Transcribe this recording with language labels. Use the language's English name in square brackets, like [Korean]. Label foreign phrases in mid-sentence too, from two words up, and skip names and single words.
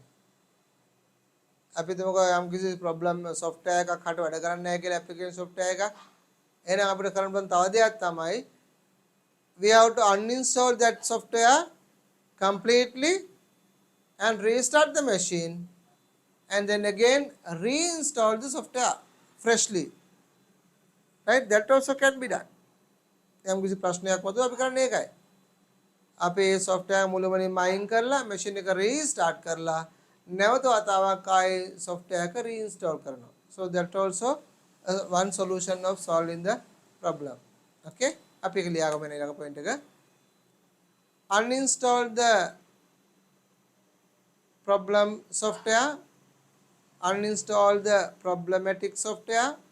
[Sinhala] අපි තුමක යම් කිසි [English] problem software [Sinhala] එකක් හට වැඩ කරන්නේ නැහැ කියලා [English] application software [Sinhala] එකක්. එහෙනම් අපිට කරන්න පුළුවන් තව දෙයක් තමයි [English] we have to uninstall that software completely and restart the machine and then again reinstall the software freshly. Right? That also can be done. [Sinhala] යම් කිසි ප්‍රශ්නයක් වතුව අපි කරන්නේ ඒකයි. අපි ඒ software මුළුමනින්ම අයින් කරලා machine එක restart කරලා නැවත වතාවක් ආයේ software එක reinstall කරනවා. [English] So that also one solution of solving the problem. [Sinhala] Okay? අපි ඒක ලියාගමු ඊළඟ point එක. [English] Uninstall the problem software, uninstall the problematic software,